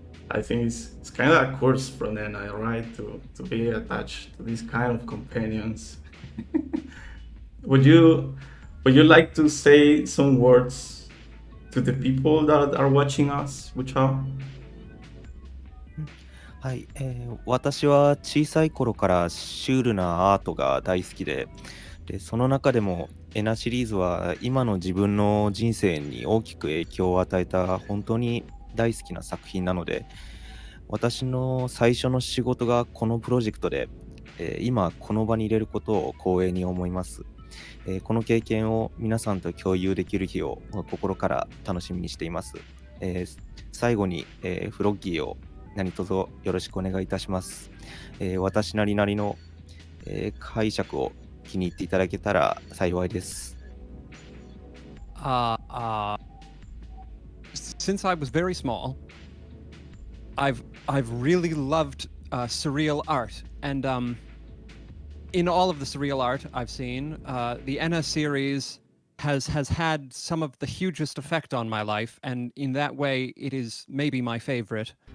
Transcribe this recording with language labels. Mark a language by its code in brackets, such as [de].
[en] I think it's kind of a curse from ENA, right? To be attached to these kind of companions. Would you like to say some words to the people that are watching us, Buchao? [ja] はい、私は小さい頃からシュールなアートが大好きで、その中でもエナシリーズは今の自分の人生に大きく影響を与えた本当に大好きな作品なので、私の最初の仕事がこのプロジェクトで、今この場に入れることを光栄に思います。この経験を皆さんと共有できる日を心から楽しみにしています。最後に、フロッギーを何卒よろしくお願いいたします。私なりの、解釈を気に入っていただけたら幸いです。 [en] Since I was very small, I've really loved surreal art, and in all of the surreal art I've seen, the ENA series has had some of the hugest effect on my life, and in that way, it is maybe my favorite.